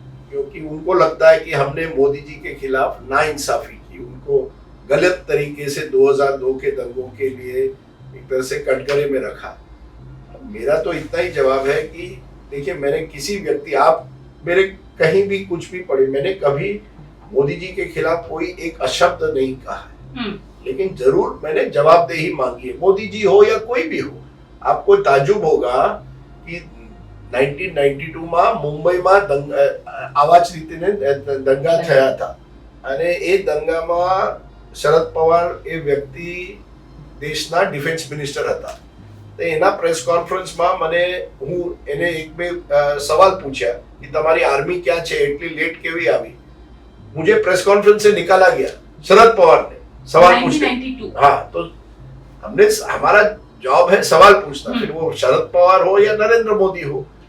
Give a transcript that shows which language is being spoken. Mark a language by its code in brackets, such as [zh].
[hi] क्योंकि उनको लगता है कि हमने मोदी जी के खिलाफ नाइंसाफी की, उनको गलत तरीके से 2002 के दंगों के लिए एक तरह से कटघरे में रखा. मेरा तो इतना ही जवाब है कि देखिए, मैंने किसी व्यक्ति, आप मेरे कहीं भी कुछ भी पढ़े, मैंने कभी मोदी जी के खिलाफ कोई एक अशब्द नहीं कहा है. लेकिन जरूर मैंने जवाबदेही मांगी है, मोदी जी हो या कोई भी हो. आपको ताजुब होगा कि [gu] 1992 માં મુંબઈમાં આવા જ રીતે દંગા થયા હતા અને એ દંગામાં શરદ પવાર એ વ્યક્તિ દેશના ડિફેન્સ મિનિસ્ટર હતા. તો એના પ્રેસ કોન્ફરન્સમાં હું એને એક બે સવાલ પૂછ્યા કે તમારી આર્મી ક્યાં છે, એટલી લેટ કેવી આવી. [hi] मुझे प्रेस कॉन्फ्रेंस से निकाला गया शरद पवार ने सवाल पूछते. हाँ, तो हमने हमारा जॉब है सवाल पूछना, फिर वो शरद पवार हो या नरेंद्र मोदी हो.